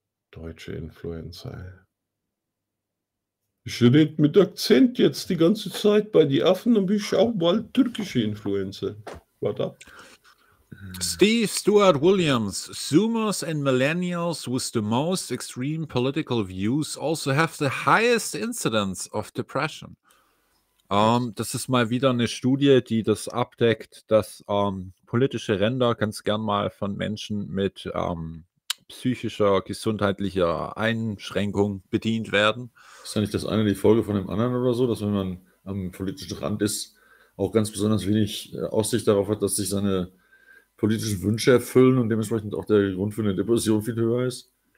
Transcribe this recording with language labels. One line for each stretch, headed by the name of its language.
German: Deutsche Influencer. Ich rede mit Akzent jetzt die ganze Zeit bei die Affen und bin ich auch bald türkische Influencer. Warte.
English: Steve Stuart Williams, Zoomers and Millennials with the most extreme political views also have the highest incidence of depression.
German: Das ist mal wieder eine Studie, die das abdeckt, dass politische Ränder ganz gern mal von Menschen mit psychischer, gesundheitlicher Einschränkung bedient werden. Ist ja nicht das eine die Folge von dem anderen oder so, dass wenn man am politischen Rand ist, auch ganz besonders wenig Aussicht darauf hat, dass sich seine politischen Wünsche erfüllen und dementsprechend auch der Grund für eine Depression viel höher ist?